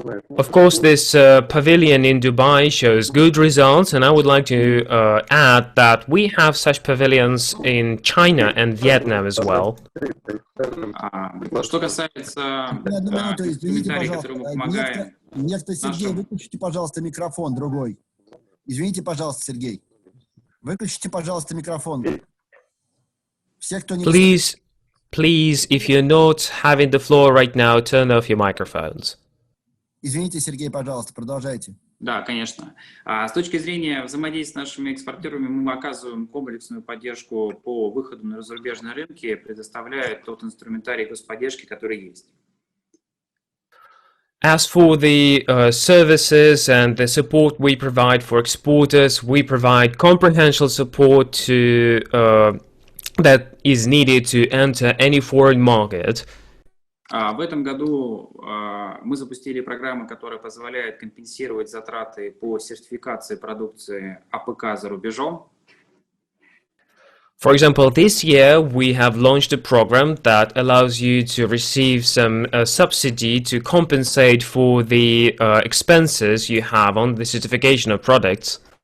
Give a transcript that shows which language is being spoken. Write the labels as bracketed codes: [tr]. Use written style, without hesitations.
[en] Of course, this pavilion in Dubai shows good results, and I would like to add that we have such pavilions in China and Vietnam as well. [ru] Что касается комментариев, которые мы помогаем... Некто Сергей, выключите, пожалуйста, микрофон другой. Извините, пожалуйста, Сергей. Выключите, пожалуйста, микрофон. Все, кто не... [en] Please, if you're not having the floor right now, turn off your microphones. [ru] Извините, Сергей, пожалуйста, продолжайте. Да, конечно. С точки зрения взаимодействия с нашими экспортерами, мы оказываем комплексную поддержку по выходу на зарубежные рынки, предоставляя тот инструментарий господдержки, который есть. [en] As for the services and the support we provide for exporters, we provide comprehensive support to that is needed to enter any foreign market. [ru] В этом году мы запустили программу, которая позволяет компенсировать затраты по сертификации продукции АПК за рубежом. [en] For example, this year we have launched a program that allows you to receive some subsidy to compensate for the expenses you have on the certification of products.